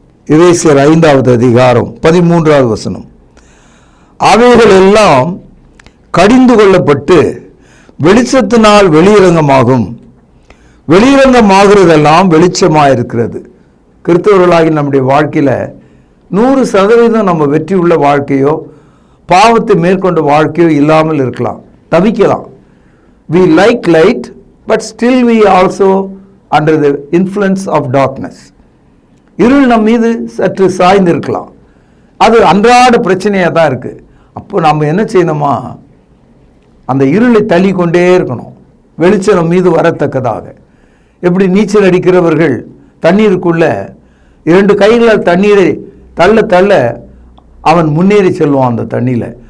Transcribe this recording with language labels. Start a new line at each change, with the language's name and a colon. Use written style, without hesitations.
Tamil: எபேசியர் 5வது அதிகாரம் 13வது வசனம். அவைகள் எல்லாம் கடிந்து கொள்ளப்பட்டு வெளிச்சத்தினால் வெளியிறங்கமாகும். வெளியிறங்கமாகிறதெல்லாம் வெளிச்சமாயிருக்கிறது. கிறிஸ்தவர்களாகி நம்முடைய வாழ்க்கையில் 100% நம்ம வெற்றி உள்ள வாழ்க்கையோ பாவத்தை மேற்கொண்ட வாழ்க்கையோ இல்லாமல் இருக்கலாம், தவிக்கலாம்.
English: We like light, but still we also under the influence of darkness.
Tamil: இருள் நம் மீது சற்று சாய்ந்திருக்கலாம். அது அன்றாட பிரச்சனையாக தான் இருக்குது. அப்போ நம்ம என்ன செய்யணுமா, அந்த இருளை தள்ளி கொண்டே இருக்கணும், வெளிச்சம் நம் மீது வரத்தக்கதாக. எப்படி நீச்சல் அடிக்கிறவர்கள் தண்ணீருக்குள்ள 2 கைகளால் தண்ணீரை தள்ள தள்ள அவன் முன்னேறி செல்வான் அந்த தண்ணியில்.